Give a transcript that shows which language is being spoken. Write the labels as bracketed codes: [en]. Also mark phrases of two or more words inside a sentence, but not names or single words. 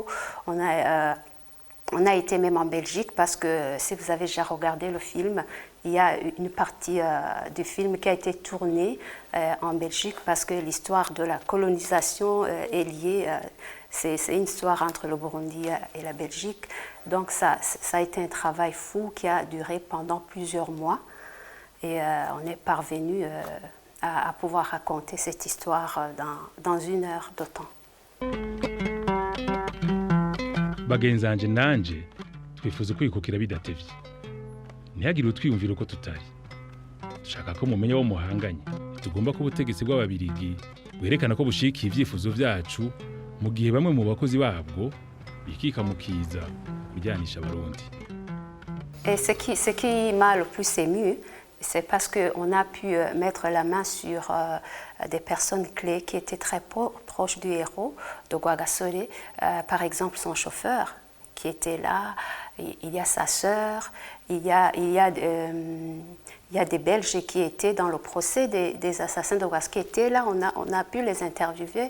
[fr] On a été même en Belgique parce que si vous avez déjà regardé le film, il y a une partie du film qui a été tournée en Belgique parce que l'histoire de la colonisation est liée, c'est une histoire entre le Burundi et la Belgique. Donc ça a été un travail fou qui a duré pendant plusieurs mois et on est parvenu à pouvoir raconter cette histoire dans 1 heure de temps. [rn] bagenzanje nanje twifuza kwikukira bidatevye ntihagire utwiyumvira uko tutari dushaka ko mumenya wo muhanganye tugomba ko ubutegetsi bw'ababirigi bwerekana ko bushikiye ivyifuzo vyacu mu gihe bamwe mu bakozi babwo bikika mukiza kujyanisha abarundi. [fr] Et ce qui m'a le plus ému, c'est parce qu'on a pu mettre la main sur des personnes clés qui étaient très proches du héros de Guagasole. Par exemple, son chauffeur qui était là, il y a sa sœur, il y a des Belges qui étaient dans le procès des assassins de Guagasole, qui étaient là, on a pu les interviewer.